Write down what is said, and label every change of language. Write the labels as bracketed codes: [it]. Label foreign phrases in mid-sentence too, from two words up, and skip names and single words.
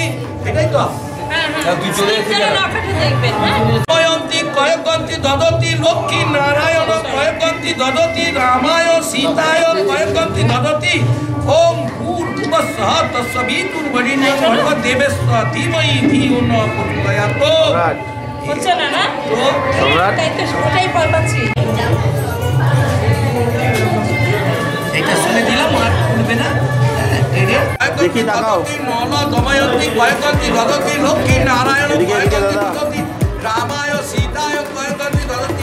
[bn] এটাই তো [sa] কয়কন্তি দদতি লক্ষ্মী নারায়ণ কয়কন্তি দদতি রামায় সীতায় কয়কন্তি দদতি ওম ভূর্ভুবস্সহ তস্সবিতুর্বরেণ্যং ভর্গো দেবস্য ধীমহি ধিয়ো ন প্রচোদয়াৎ। [bn] হচ্ছে না না তাই তো ওটাই পাচ্ছি। এটা শুনে দিলাম আর বলবে না। দেখি তাকাও। [sa] নল দময়ন্তি কয়কন্তি দদতি লক্ষ্মী নারায়ণ কয়কন্তি দদতি রামায় সীতায় কয়কন্তি দদতি।